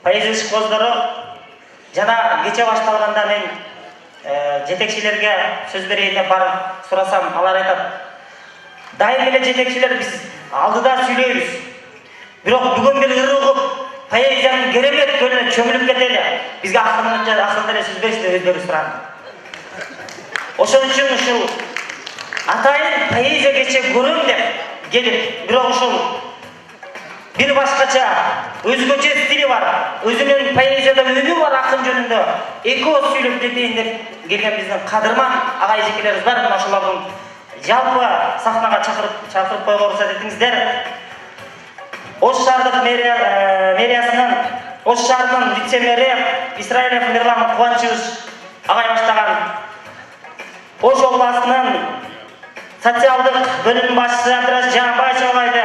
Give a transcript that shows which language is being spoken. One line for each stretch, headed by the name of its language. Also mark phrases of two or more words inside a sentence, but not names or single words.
Kyrgyz: ishqibozlari жана кече башталганда мен жетекчилерге сөз берейин деп барып сурасам, алар айтат: "Дайым эле жетекчилер биз алдыда сүйлөйбүз. Бирок бүгүн бир ырыгып, поэзиянын керемет көлүнө чөмүлүп кетели. Бизге акырында эле сөз беришти, өздөрү сурады." Ошон үчүн ушул атайын поэзия кече көрөм деп келип, бирок ушул бир башкача, өзгөчө стили бар, өзүнүн поэзияда өнү бар акын жөнүндө, эки ооз сүйлөп кетейин деп келген биздин кадырман агай-эжекелерибиз бар. Мына ошолордун жалпы сахнага чакырып коюуга уруксат этиңиздер. Ош шаардык мэриясынын, Ош шаарынын вице-мэри Исраилов Мирлан Кубанычевич агай баштаган Ош областынын социалдык бөлүмүнүн башчысы Абдраш Жамбаевич агайды,